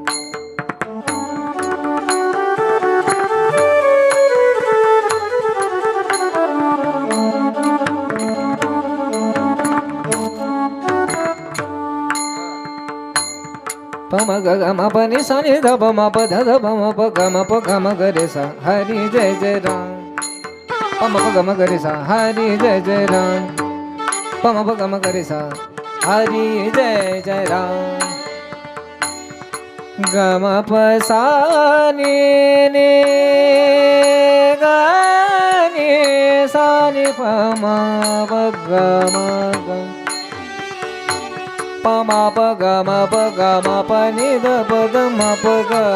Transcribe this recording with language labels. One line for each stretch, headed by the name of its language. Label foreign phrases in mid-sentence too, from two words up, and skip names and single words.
Hindi: प म ग ग म प नि सा नि ध प म प ध ध प म प ग म प ग म ग रे सा हरि जय जय राम प म प ग म ग रे सा हरि जय जय राम प म प ग म ग रे सा हरि जय जय राम ग म प सा नि नि ग नि सा नि प म प ग म ग प म प ग म प ग म प नि ध प द म प ग